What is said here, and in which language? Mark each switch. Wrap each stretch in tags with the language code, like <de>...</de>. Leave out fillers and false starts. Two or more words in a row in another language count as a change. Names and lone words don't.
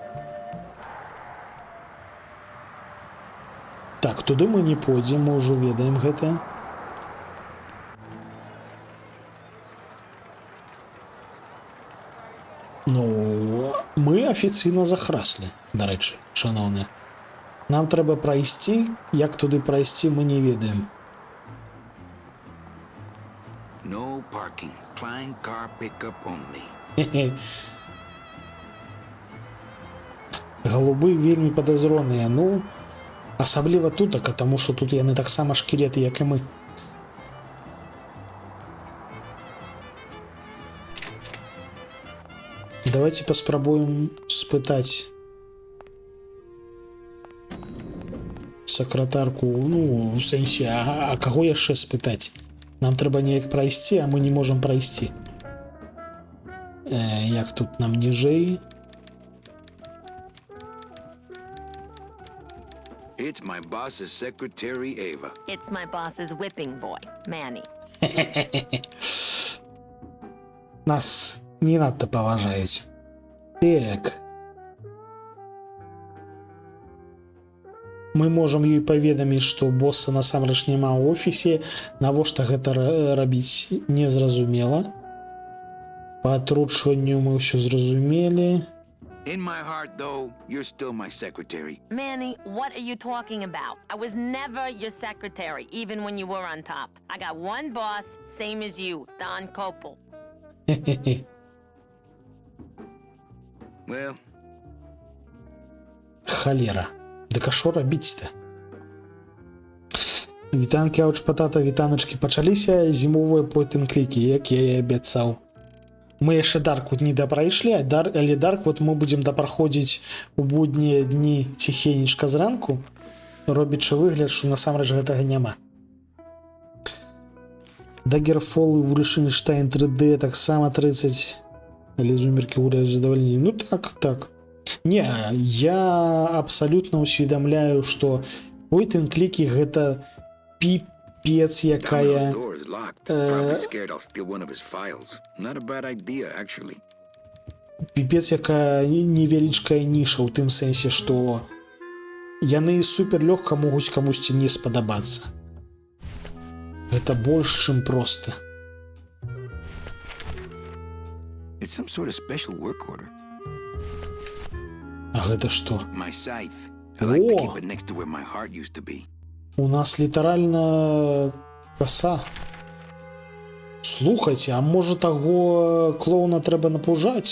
<be>Так, туды мы не пойдзем, мы ўжо ведаем гэта. Ну, мы афіцыйна захраслі, дарэчы, шаноўныя. Нам трэба прайсці, як туды прайсці, мы не ведаем.</be> <en>No parking. Client car pickup only.</en> <be>Голубы вельмі падазроныя, ну, асабліва тутака, таму што тут яны таксама шкілеты, як і мы. Давайте паспрабуем спытаць сакратарку, ну, у сэнсе, а каго яшчэ спытаць? Нам трэба неяк прайсці, а мы не можам прайсці. Як тут нам ніжэй?</be> <en>It's my boss's secretary, Ava. It's my boss's whipping boy, Manny.</en> <be>Нас не надта паважаюць. Так. Мы можам ёй паведаміць, што босса насамрэч няма ў офісе, навошта гэта рабіць незразумела. Па атручванню мы ўсё зразумелі.</be> <en>In my heart, though, you're still my secretary. Manny, what are you talking about? I was never your secretary, even when you were on top. I got one boss, same as you, Don Copel. Well,</en> <be>Халера. Дык а што рабіць-то? Вітанкі, ауч-патата, вітаначкі пачаліся, зімовыя</be> <en>point-and-</en> <be>клікі, як я і абяцаў. Мы яшчэ Дарк не дапрайшлі, але Дарк вот мы будзем дапраходзіць у буднія дні ціхенечка зранку, робячы выгляд, што насамрэч гэтага няма. Daggerfall і Wolfenstein 3D таксама 30, але зумеркі гуляюць задавальненне. Ну так. Не, я абсалютна усведамляю, што</be> <en>point-and-</en> <be>клікі гэта піпец якая...</be> <en>door is locked. Probably scared I'll steal one of his files. Not a bad idea, actually.</en> <be>Піпец якая невялічкая ніша ў тым сэнсе, што яны суперлёгка могуць камусьці не спадабацца. Гэта больш, чым проста.</be> <en>It's some sort of special work order.</en> <be>А гэта што?</be> <en>My scythe. I like to</en> <be>О!</be> <en>keep it next to where my heart used to be.</en> <be>У нас літаральна коса. Слухайце, а можа таго клоуна трэба напужаць?</be>